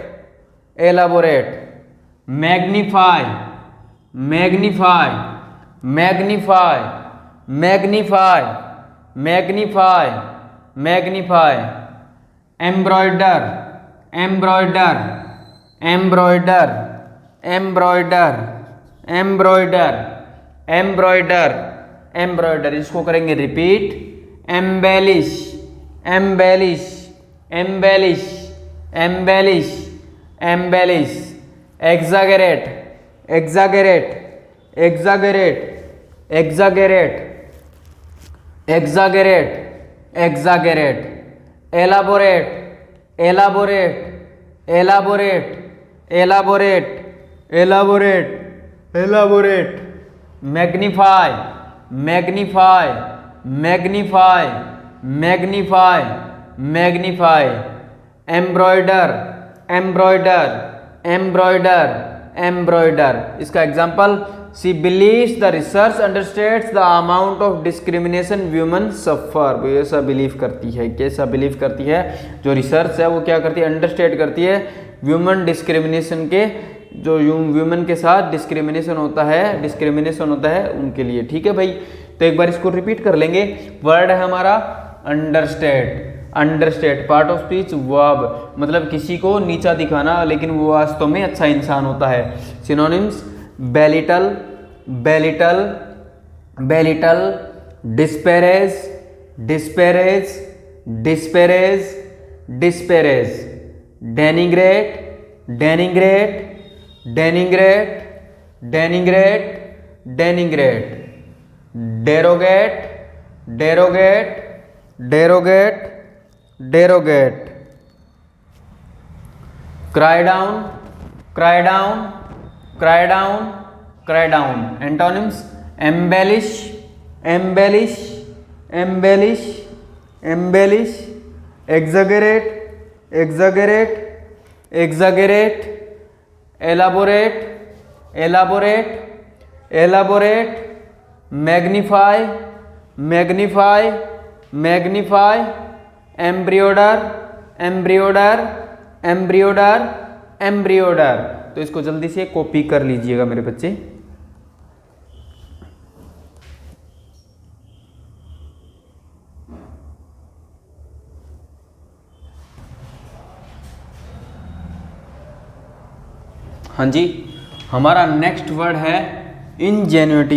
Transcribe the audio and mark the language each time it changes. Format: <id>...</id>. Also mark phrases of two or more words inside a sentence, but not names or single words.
<en>elaborate, magnify, magnify, magnify, magnify, magnify, magnify, embroider, embroider, embroider, embroider, embroider, embroider, embroider।</en> <hi>इसको करेंगे रिपीट।</hi> <en>embellish, embellish, embellish, embellish, embellish, exaggerate, exaggerate, exaggerate, exaggerate, exaggerate, exaggerate, elaborate, elaborate, elaborate, elaborate, elaborate, elaborate, magnify, magnify, magnify, magnify, magnify, embroider, embroider, embroider, embroider।</en> <hi>इसका एग्जाम्पल,</hi> <en>she believes the research understates the amount of discrimination women suffer।</en> <hi>वो ऐसा बिलीव करती है, कैसा बिलीव करती है? जो रिसर्च है वो क्या करती है? अंडरस्टेट करती है</hi> <en>women discrimination</en> <hi>के, जो व्यूमन के साथ डिस्क्रिमिनेशन होता है उनके लिए, ठीक है भाई। तो एक बार इसको रिपीट कर लेंगे। वर्ड है हमारा</hi> <en>understate, understate part of speech verb,</en> <hi>मतलब किसी को नीचा दिखाना लेकिन वो वास्तव में अच्छा इंसान होता है।</hi> <en>सिनोनिम्स belittle, belittle, belittle, disparage, disparage, disparage, disparage, denigrate, denigrate, denigrate, denigrate, denigrate, derogate, derogate, derogate, derogate, cry down, cry down, cry down, cry down। Antonyms embellish, embellish, embellish, embellish, exaggerate, exaggerate, exaggerate, elaborate, elaborate, elaborate, magnify, magnify, magnify, embroider, embroider, embroider, embroider.</en> <hi>तो इसको जल्दी से कॉपी कर लीजिएगा मेरे बच्चे। हाँ जी, हमारा</hi> <en>next word</en> <hi>है इंजेन्युटी।</hi>